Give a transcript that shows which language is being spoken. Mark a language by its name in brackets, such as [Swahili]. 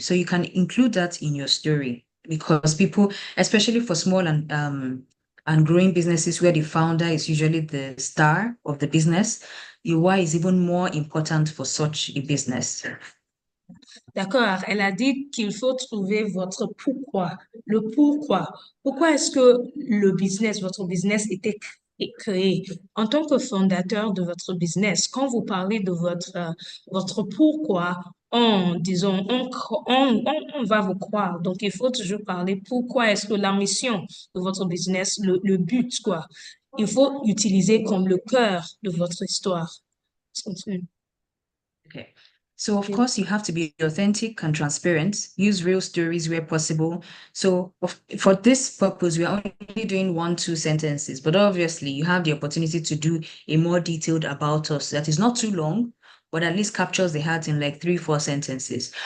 [English] So you can include that in your story, because people, especially for small and growing businesses where the founder is usually the star of the business, your why is even more important for such a business. [French] D'accord. Elle a dit qu'il faut trouver votre pourquoi. Le pourquoi. Pourquoi est-ce que votre business était créé? En tant que fondateur de votre business, quand vous parlez de votre pourquoi, disons, on va vous croire. Donc, il faut toujours parler pourquoi est-ce que la mission de votre business, le but, quoi. Il faut utiliser comme le cœur de votre histoire. Continue. [English] Okay. So of course you have to be authentic and transparent, use real stories where possible. So for this purpose, we are only doing 1-2 sentences, but obviously you have the opportunity to do a more detailed about us that is not too long, but at least captures the heart in like 3-4 sentences.